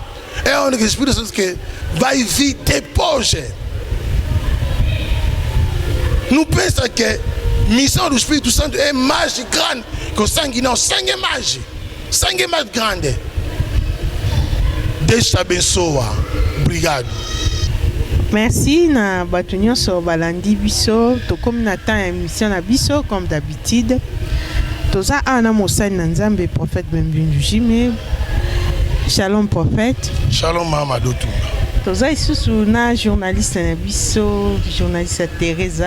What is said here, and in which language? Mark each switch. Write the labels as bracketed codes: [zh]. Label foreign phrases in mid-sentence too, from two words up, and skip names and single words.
[pt] É onde o Espírito Santo que vai vir depois. Não pensa que a missão do Espírito Santo é mais grande que o sangue. Não, sangue é mais grande. Deus te abençoe. Obrigado. [ln] Merci na batunyo so balandi biso to comme na temps émission na biso [fr] comme d'habitude. [ln] Toza ana mosani na Nzambe prophète Bienvenu Jimé. Shalom prophète. Shalom mama Dotumba. Toza isusu na journaliste na biso, journaliste Teresa.